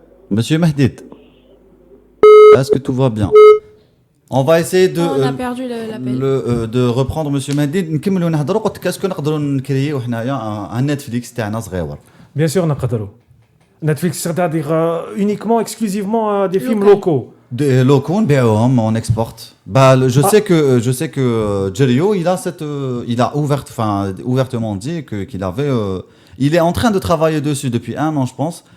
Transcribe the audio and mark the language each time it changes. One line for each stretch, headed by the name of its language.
French: Monsieur Mahdid, est-ce que tout va bien? On va essayer de. On a perdu l'appel. de reprendre Monsieur Mahdid.
Arabic: نكملوا نهضروا قلت لك اسكو نقدروا نكريو حنايا ان نتفليكس تاعنا صغيور.
French: Bien sûr,
Arabic: نقدروا.
French: Netflix, c'est-à-dire uniquement, exclusivement des films Local. locaux. Des locaux, on exporte. Bah, je sais que Jerio, il a ouvertement dit qu'il avait, il est en train de travailler dessus depuis 1 an, je pense.